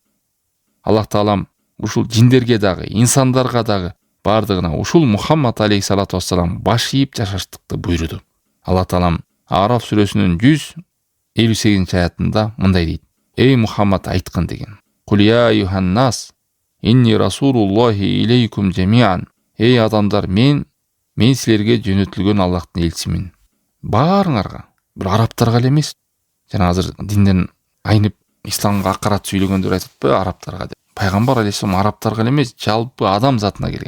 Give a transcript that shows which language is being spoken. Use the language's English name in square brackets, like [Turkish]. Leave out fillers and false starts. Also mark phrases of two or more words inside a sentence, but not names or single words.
[Kyrgyz] Аллах Таалам ушул жиндерге дагы, инсандарга дагы бардыгына ушул Мухаммад [Arabic] عليه الصلاة والسلام [Kyrgyz] баш ийип жашаштыкты буйруду. Аллах Таалам Араф сүрөсүнүн 158 аятында мындай дейт: Эй Мухаммад айткын деген. [Arabic] قل يا أيها الناس إني رسول الله إليكم جميعا. [Kyrgyz] Эй адамдар, мен силерге жөнөтүлгөн Аллахтын элчимин. Баарыңарга, бир арабтарга эле эмес. Жана азыр динден айнып исламга акарат сүйлөгөндөр айтатпы арабтарга деп. Пайгамбар алейхиссалам арабтарга эле эмес, жалпы адам затына келген.